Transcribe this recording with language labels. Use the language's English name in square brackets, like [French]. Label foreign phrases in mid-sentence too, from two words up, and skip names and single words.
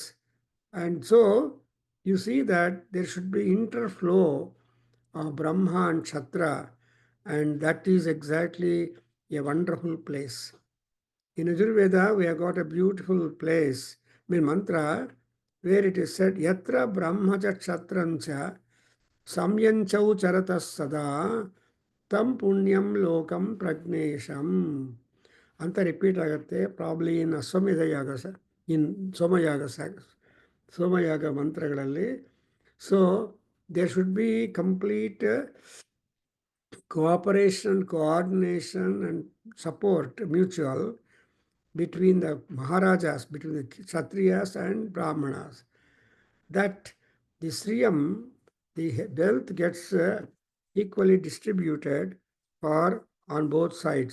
[English] And so you see that there should be interflow of Brahma and Kshatriya, and that is exactly a wonderful place. In Ajurveda, we have got a beautiful place, mantra, where it is said, [Sanskrit] यत्र ब्रह्मच क्षत्रंच सम्यञ्चौ चरतस् सदा तं पुण्यं लोकं प्रज्ञेषम्. [Kannada] ಅಂತ ರಿಪೀಟ್ ಆಗುತ್ತೆ [English] probably in [Kannada] ಅಶ್ವಮೇಧ ಯಾಗ ಇನ್ ಸೋಮಯಾಗ ಮಂತ್ರಗಳಲ್ಲಿ. [English] so there should be complete cooperation, coordination, and support mutual between the Maharajas, between the Kshatriyas and Brahmanas. That the Sriyam, the wealth gets equally distributed on both sides.